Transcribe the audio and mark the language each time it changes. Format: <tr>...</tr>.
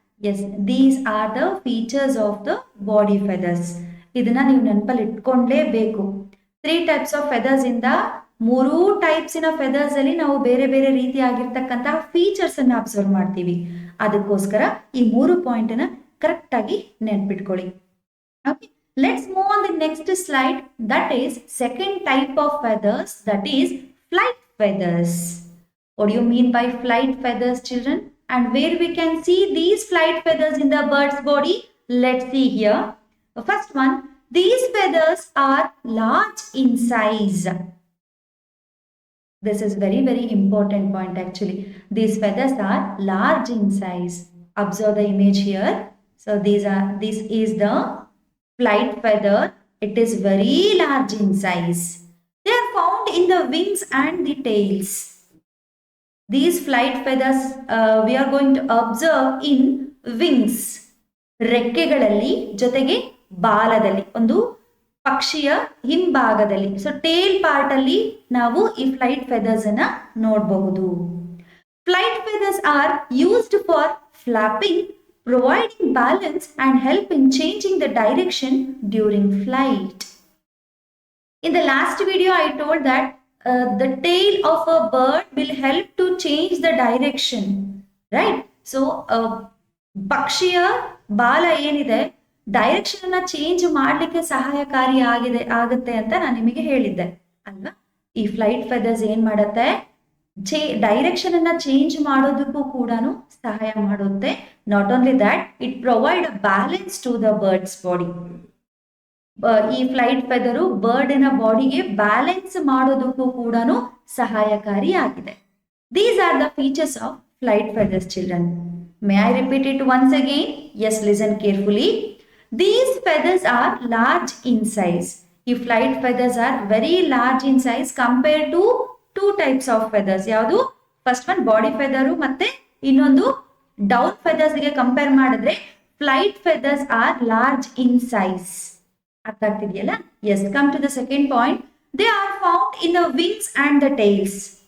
<en>Yes, these are the features of the body feathers.</en> <kn>ಇದನ್ನ ನೀವು ನೆನಪಲ್ಲಿ ಇಟ್ಕೊಂಡ್ಲೇಬೇಕು. 3 ಟೈಪ್ಸ್ ಆಫ್ ಫೆದರ್ಸ್ ಇಂದ 3 ಟೈಪ್ಸಿನ ಫೆದರ್ಸ್ ಅಲ್ಲಿ ನಾವು ಬೇರೆ ಬೇರೆ ರೀತಿಯಾಗಿರ್ತಕ್ಕಂತಹ ಫೀಚರ್ಸ್ ಅನ್ನ ಅಬ್ಸರ್ವ್ ಮಾಡ್ತೀವಿ. ಅದಕ್ಕೋಸ್ಕರ ಈ 3 ಪಾಯಿಂಟ್ ಅನ್ನ ಕರೆಕ್ಟ್ ಆಗಿ ನೆನ್ಪಿಟ್ಕೊಳ್ಳಿ.</kn> <en>Okay, let's move on the next slide. That is second type of feathers, that is flight feathers. What do you mean by flight feathers, children? And where we can see these flight feathers in the bird's body? Let's see here. The first one, these feathers are large in size. This is very important point actually. These feathers are large in size. Observe the image here. So this is the flight feather. It is very large in size. They are found in the wings and the tails. These flight feathers we are going to observe in wings.</en> <kn>ರೆಕ್ಕೆಗಳಲ್ಲಿ ಜೊತೆಗೆ ಬಾಲದಲ್ಲಿ, ಒಂದು ಪಕ್ಷಿಯ ಹಿಂಭಾಗದಲ್ಲಿ. So tail part ಅಲ್ಲಿ ನಾವು ಈ flight feathers ಅನ್ನ ನೋಡಬಹುದು.</kn> <en>Flight feathers are used for flapping, providing balance and help in changing the direction during flight. In the last video, I told that the tail of a bird will help to change the direction, right?</en> <kn>So, ಪಕ್ಷಿಯ ಬಾಲ ಏನಿದೆ direction ಅನ್ನ change ಮಾಡ್ಲಿಕ್ಕೆ ಸಹಾಯಕಾರಿ ಆಗುತ್ತೆ ಅಂತ ನಾನು ನಿಮಗೆ ಹೇಳಿದ್ದೆ ಅಲ್ವಾ? ಈ ಫ್ಲೈಟ್ ಫೆದರ್ಸ್ ಏನ್ ಮಾಡತ್ತೆ, ಡೈರೆಕ್ಷನ್ ಅನ್ನ ಚೇಂಜ್ ಮಾಡೋದಕ್ಕೂ ಕೂಡ ಸಹಾಯ ಮಾಡುತ್ತೆ.</kn> <en>Not only that, it provide a balance to the bird's body.</en> <kn>ಈ ಫ್ಲೈಟ್ ಫೆದರು ಬರ್ಡಿನ ಬಾಡಿಗೆ ಬ್ಯಾಲೆನ್ಸ್ ಮಾಡೋದಕ್ಕೂ ಕೂಡ ಸಹಾಯಕಾರಿ ಆಗಿದೆ.</kn> <en>These are the features of flight feathers children. May I repeat it once again? Yes, listen carefully. These feathers are large in size. ಈ flight feathers are very large in size compare to 2 types of feathers.</en> <kn>ಯಾವುದು? First one body ಫೆದರು, ಮತ್ತೆ ಇನ್ನೊಂದು down feathers ಗೆ compare ಮಾಡಿದ್ರೆ</kn> <en>Flight feathers are large in size.</en> <kn>ಅರ್ಥ ಆಗ್ತಿದೆಯಲ್ಲ?</kn> <en>Yes, come to the second point. They are found in the wings and the tails.</en>